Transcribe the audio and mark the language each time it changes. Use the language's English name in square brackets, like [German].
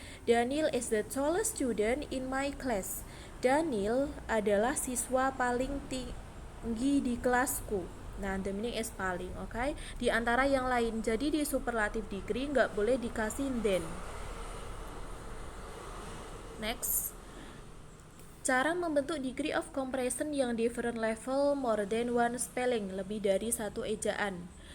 [English] Daniel is the tallest student in my class. [Indonesian] Daniel adalah siswa paling tinggi di kelasku. [English] Nah, the meaning is paling, okay? [Indonesian] Di antara yang lain. Jadi di superlative degree nggak boleh dikasih then. Next, cara membentuk degree of comparison yang [English] different level, more than one spelling, [Indonesian] lebih dari satu ejaan.